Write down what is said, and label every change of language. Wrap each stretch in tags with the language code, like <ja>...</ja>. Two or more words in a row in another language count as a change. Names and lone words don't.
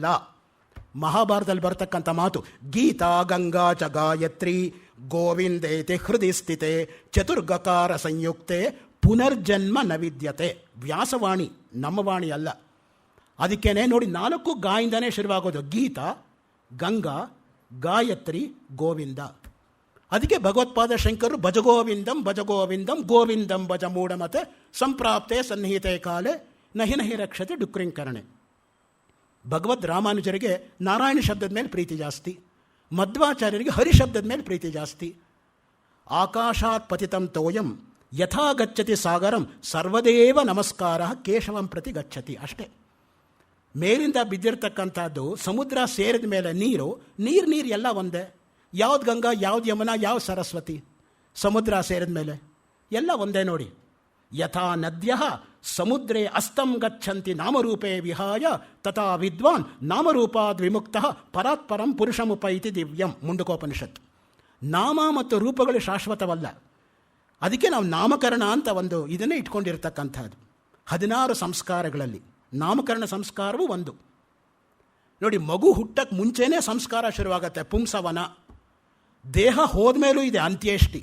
<kn>ಮಹಾಭಾರತದಲ್ಲಿ ಬರ್ತಕ್ಕಂಥ ಮಾತು</kn> <sa>ಗೀತಾ ಗಂಗಾ ಚ ಗಾಯತ್ರಿ ಗೋವಿಂದೇತಿ ಹೃದಯ ಸ್ಥಿತೆ ಚತುರ್ಗಕಾರ ಸಂಯುಕ್ತೆ ಪುನರ್ಜನ್ಮ ನ ವಿದ್ಯತೆ.</sa> <kn>ವ್ಯಾಸವಾಣಿ, ನಮ್ಮ ವಾಣಿ ಅಲ್ಲ. ಅದಕ್ಕೇನೆ ನೋಡಿ 4 ಗಾಯಿಂದನೇ ಶುರುವಾಗೋದು. ಗೀತಾ, ಗಂಗಾ, ಗಾಯತ್ರಿ, ಗೋವಿಂದ. ಅದಕ್ಕೆ ಭಗವತ್ಪಾದ ಶಂಕರರು</kn> <sa>ಭಜಗೋವಿಂದಂ ಭಜಗೋವಿಂದಂ ಗೋವಿಂದಂ ಭಜ ಮೂಢಮತೆ ಸಂಪ್ರಾಪ್ತೆ ಸನ್ನಿಹಿತೆ ಕಾಲೆ ನಹಿ ನಹಿ ರಕ್ಷತೆ ಡುಕ್ರಿಂಕರಣೆ.</sa> <kn>ಭಗವದ್ ರಾಮಾನುಜರಿಗೆ ನಾರಾಯಣ ಶಬ್ದದ ಮೇಲೆ ಪ್ರೀತಿ ಜಾಸ್ತಿ, ಮಧ್ವಾಚಾರ್ಯರಿಗೆ ಹರಿ ಶಬ್ದದ ಮೇಲೆ ಪ್ರೀತಿ ಜಾಸ್ತಿ.</kn> <sa>ಆಕಾಶಾತ್ ಪತಿತಂ ತೋಯಂ ಯಥಾ ಗಚ್ಚತಿ ಸಾಗರಂ ಸರ್ವದೇವ ನಮಸ್ಕಾರ ಕೇಶವಂ ಪ್ರತಿ ಗಚ್ಚತಿ. ಅಷ್ಟೇ.</sa> <kn>ಮೇಲಿಂದ ಬಿದ್ದಿರ್ತಕ್ಕಂಥದ್ದು ಸಮುದ್ರ ಸೇರಿದ ಮೇಲೆ ನೀರು ಎಲ್ಲ ಒಂದೇ. ಯಾವ್ದು ಗಂಗಾ, ಯಾವ್ದು ಯಮುನಾ, ಯಾವ ಸರಸ್ವತಿ? ಸಮುದ್ರ ಸೇರಿದ ಮೇಲೆ ಎಲ್ಲ ಒಂದೇ ನೋಡಿ.</kn> <sa>ಯಥಾ ನದ್ಯ ಸಮುದ್ರೇ ಅಸ್ತಂ ಗಚ್ಚಂತಿ ನಾಮರೂಪೇ ವಿಹಾಯ ತಥಾ ವಿದ್ವಾನ್ ನಾಮರೂಪಾದ್ ವಿಮುಕ್ತ ಪರಾತ್ಪರಂ ಪುರುಷಮುಪೈತಿ ದಿವ್ಯಂ.</sa> <kn>ಮುಂಡಕೋಪನಿಷತ್ತು. ನಾಮ ಮತ್ತು ರೂಪಗಳು ಶಾಶ್ವತವಲ್ಲ. ಅದಕ್ಕೆ ನಾವು ನಾಮಕರಣ ಅಂತ ಒಂದು ಇದನ್ನೇ ಇಟ್ಕೊಂಡಿರ್ತಕ್ಕಂಥದ್ದು. 16 ಸಂಸ್ಕಾರಗಳಲ್ಲಿ ನಾಮಕರಣ ಸಂಸ್ಕಾರವೂ ಒಂದು. ನೋಡಿ, ಮಗು ಹುಟ್ಟಕ್ಕೆ ಮುಂಚೆನೇ ಸಂಸ್ಕಾರ ಶುರುವಾಗತ್ತೆ. ಪುಂಸವನ. ದೇಹ ಹೋದ್ಮೇಲೂ ಇದೆ ಅಂತ್ಯೇಷ್ಟಿ.</kn>